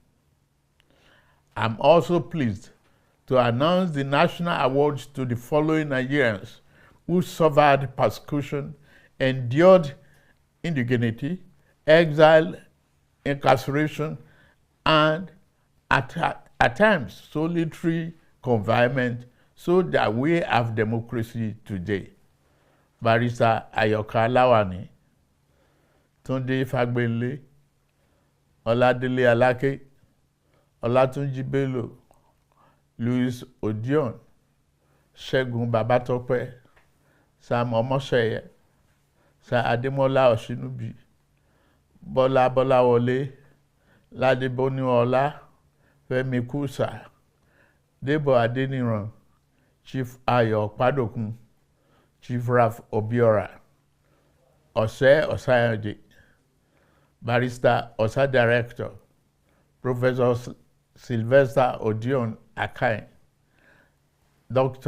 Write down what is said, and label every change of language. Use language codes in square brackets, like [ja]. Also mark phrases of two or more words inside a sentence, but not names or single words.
[en] I'm also pleased to announce the national awards to the following Nigerians who suffered persecution, endured indignity, exile, incarceration, and at times solitary confinement so that we have democracy today. Barrister Ayoka Lawani, Tunde Fagbele, Oladele Alake, Olatunji Bello, Louis Odion, Segun Babatope, Sam Omoseye, Sir Ademola Oshinubi, Bola Bolawole, Ladeboni Ola, Femi Kusa, Debo Adeniran, Chief Ayo Padokun, Chief Ralph Obiora, Ose Osayanje, Barrister Osa Director, Professor Sylvester Odion Akai, Dr.